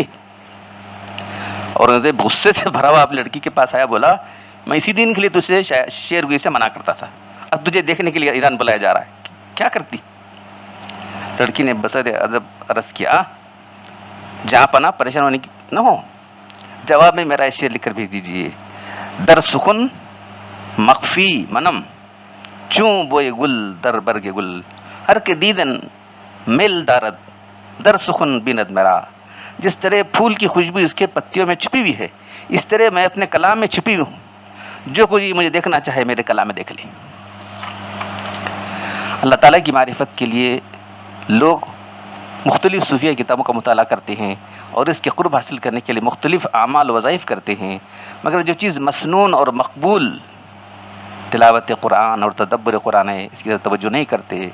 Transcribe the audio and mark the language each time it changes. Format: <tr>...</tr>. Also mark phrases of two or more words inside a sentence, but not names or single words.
<ur>اورنگزیب غصے سے بھرا ہوا آپ لڑکی کے پاس آیا، بولا میں اسی دن کے لیے تجھے شعر گوئی سے منع کرتا تھا، اب تجھے دیکھنے کے لیے ایران بلایا جا رہا ہے، کیا کرتی؟ لڑکی نے بصد ادب عرض کیا جہاں پناہ پریشان ہونے کی نہ ہو، جواب میں میرا شعر لکھ کر بھیج دیجیے.</ur> <fa>در سخن مخفی منم چوں بوئے گل در برگ گل، ہر کے دیدن میل دارد در سخن بیند میرا.</fa> <ur>جس طرح پھول کی خوشبو اس کے پتیوں میں چھپی ہوئی ہے، اس طرح میں اپنے کلام میں چھپی ہوں. جو کوئی مجھے دیکھنا چاہے میرے کلام میں دیکھ لے. اللہ تعالیٰ کی معرفت کے لیے لوگ مختلف صوفیہ کتابوں کا مطالعہ کرتے ہیں اور اس کے قرب حاصل کرنے کے لیے مختلف اعمال و وظائف کرتے ہیں، مگر جو چیز مسنون اور مقبول تلاوت قرآن اور تدبر قرآن ہے، اس کی طرف توجہ نہیں کرتے.</ur>